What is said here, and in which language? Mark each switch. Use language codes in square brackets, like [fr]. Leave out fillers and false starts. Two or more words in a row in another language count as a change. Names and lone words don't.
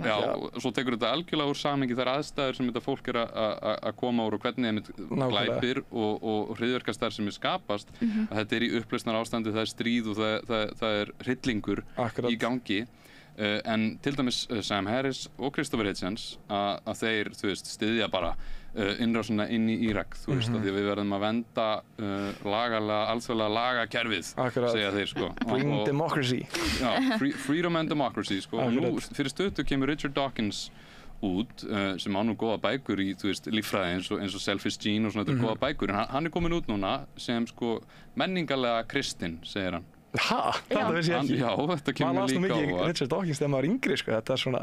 [is] Já, og svo tekur þetta algjörlega úr samhengi þær aðstæður sem þetta fólk er að koma úr og hvernig glæpir og hryðjuverkastar sem er skapast að þetta er í upplausnar ástandi, það er stríð og það er hryllingur í gangi En til dæmis Sam Harris og Christopher Hitchens að þeir, þú veist, styðja bara innrásina inn í Írak, þú veist, því við verðum að venda lagalega, alþjóðlega lagakerfið, segja þeir, sko. [en] Bring democracy. Já, freedom and democracy, [is] sko. Og nú, fyrir stuttu kemur Richard Dawkins út, sem á nú góða bækur í, þú veist, líffræði eins og Selfish Gene og svona, þetta góða bækur, en hann komin út núna sem, sko, menningarlega kristinn, segir hann. Ha? Þetta vissi ég ekki. Já, þetta kemur líka á. Maður las nú mikið Richard Dawkins þegar maður var yngri, sko, þetta svona.